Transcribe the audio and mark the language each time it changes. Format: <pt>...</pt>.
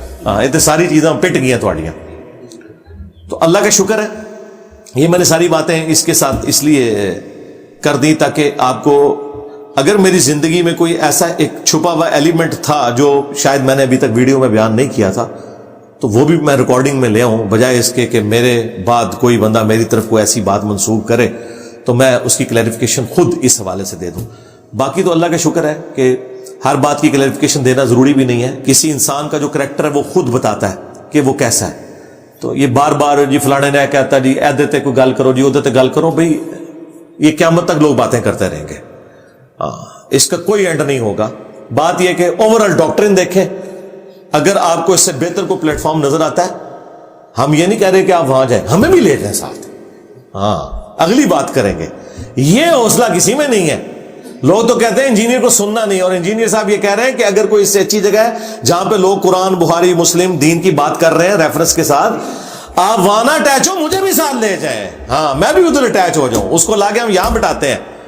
<ur>ہاں یہ تو ساری چیزیں پٹ گئی ہیں تھوڑیاں. تو اللہ کا شکر ہے، یہ میں نے ساری باتیں اس کے ساتھ اس لیے کر دی تاکہ آپ کو، اگر میری زندگی میں کوئی ایسا ایک چھپا ہوا ایلیمنٹ تھا جو شاید میں نے ابھی تک ویڈیو میں بیان نہیں کیا تھا، تو وہ بھی میں ریکارڈنگ میں لے آؤں، بجائے اس کے کہ میرے بعد کوئی بندہ میری طرف کوئی ایسی بات منسوب کرے تو میں اس کی کلیریفیکیشن خود اس حوالے سے دے دوں. باقی تو اللہ کا شکر ہے کہ ہر بات کی کلیریفیکیشن دینا ضروری بھی نہیں ہے. کسی انسان کا جو کریکٹر ہے وہ خود بتاتا ہے کہ وہ کیسا ہے. تو یہ بار بار جی فلانے نے کہتا</ur> <pa>جی ایدے تے کوئی گل کرو</pa> <ur>جی ادھر تے گل کرو، بھئی یہ قیامت تک لوگ باتیں کرتے رہیں گے. اس کا کوئی اینڈ نہیں ہوگا. بات یہ کہ اوورآل ڈاکٹرن دیکھیں، اگر آپ کو اس سے بہتر کوئی پلیٹ فارم نظر آتا ہے، ہم یہ نہیں کہہ رہے کہ آپ وہاں جائیں، ہمیں بھی لے جائیں ساتھ. ہاں اگلی بات کریں گے. یہ حوصلہ کسی میں نہیں ہے. لوگ تو کہتے ہیں انجینئر کو سننا نہیں، اور انجینئر صاحب یہ کہہ رہے ہیں کہ اگر کوئی اس سے اچھی جگہ ہے جہاں پہ لوگ قرآن، بخاری، مسلم، دین کی بات کر رہے ہیں ریفرنس کے ساتھ، آپ وہاں اٹیچ ہو، مجھے بھی ساتھ لے جائیں، ہاں میں بھی ادھر اٹیچ ہو جاؤں، اس کو لا کے ہم یہاں بٹاتے ہیں.</ur>